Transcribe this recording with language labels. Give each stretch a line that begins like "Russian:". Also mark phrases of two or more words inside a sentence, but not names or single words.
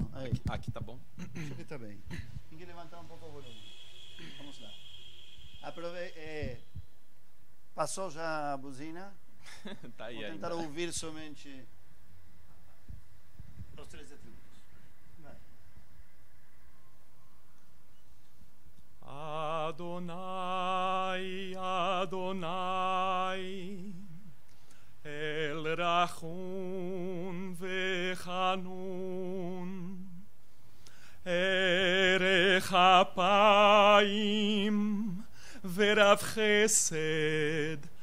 Portuguese: bom? Aqui tá bom? Acho que tá bem. Tem que levantar um pouco o volume. Vamos lá. Passou já a buzina? Tá aí. Vou tentar ouvir somente os 13 atributos. Vai.
Hebrew: אדני, אדני, אל רחום וחנון, ארך אפים ורב חסד